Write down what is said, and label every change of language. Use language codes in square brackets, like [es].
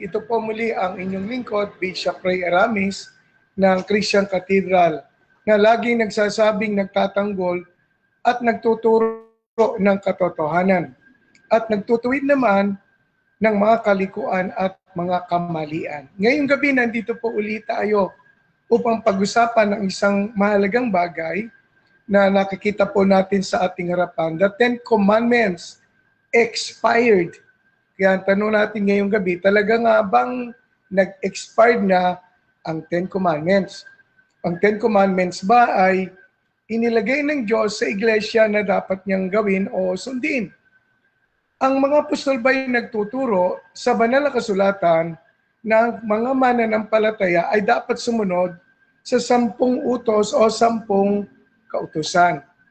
[tl] Ito po muli ang inyong lingkod, Bishop Ray Aramis ng Christian Cathedral na laging nagsasabing nagtatanggol at nagtuturo ng katotohanan at nagtutuwid naman ng mga kalikuan at mga kamalian. Ngayong gabi nandito po ulit tayo upang pag-usapan ng isang mahalagang bagay na nakikita po natin sa ating harapan. [en] The Ten Commandments expired. [tl] Kaya ang tanong natin ngayong gabi, talaga nga bang nag-expired na ang Ten Commandments? Ang Ten Commandments ba ay inilagay ng Diyos sa iglesia na dapat niyang gawin o sundin? Ang mga apostol ba ay nagtuturo sa banal na kasulatan na ang mga mananampalataya ay dapat sumunod sa 10 utos o 10 kautusan?